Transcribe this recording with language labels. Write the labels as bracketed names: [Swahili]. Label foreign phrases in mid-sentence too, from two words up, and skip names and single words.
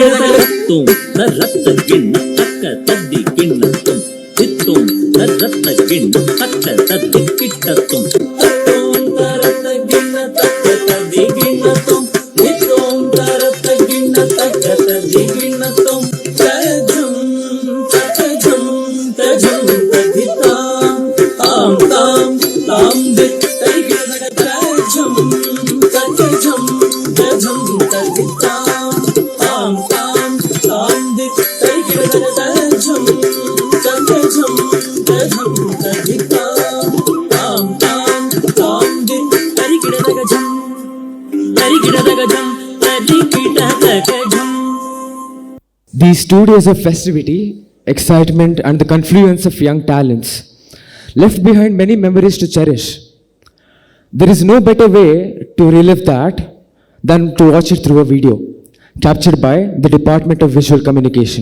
[English] तुम नरत्त गिन्न तक तद्दि गिन्न तुम दित्तुम नरत्त गिन्न तक तद्दि किट्ट तुम तुम तरत गिन्न तक तद्दि गिन्न तुम दित्तुम तरत गिन्न तक तद्दि गिन्न तुम तजं तजं तजं तदिता आम ताम ताम दित् तरिकिट तजं तजं तजं तदिता आम ताम ताम दित् तरिकिट तजं तजं तजं तदिता आम ताम ताम दित् तरिकिट तजं तरिकिट तजं तरिकिट तजं. These 2 days of festivity, excitement and the confluence of young talents left behind many memories to cherish. There is no better way to relive that than to watch it through a video captured by the Department of Visual Communication.